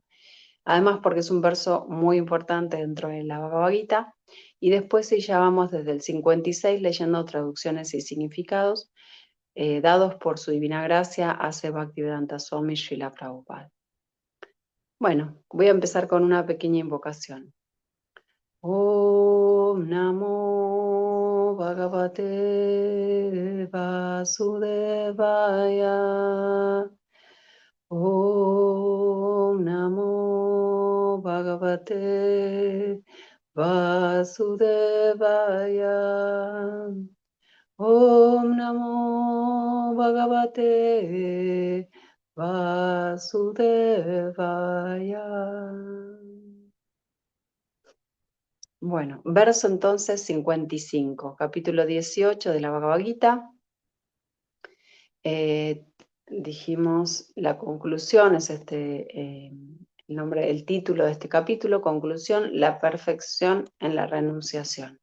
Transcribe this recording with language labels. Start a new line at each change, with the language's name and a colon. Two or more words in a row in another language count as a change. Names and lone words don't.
Spanish: Además, porque es un verso muy importante dentro de la Bhagavad Gita. Y después sí, ya vamos desde el 56 leyendo traducciones y significados dados por su divina gracia hace Bhaktivedanta Swami Srila Prabhupada. Bueno, voy a empezar con una pequeña invocación.
Sanskrit: ॐ नमो भगवते वासुदेवाय. ॐ नमो भगवते वासुदेवाय. ॐ नमो भगवते वासुदेवाय.
Spanish: Bueno, verso entonces 55, capítulo 18 de la Bhagavad Gita. Dijimos la conclusión, es el título de este capítulo, conclusión, la perfección en la renunciación.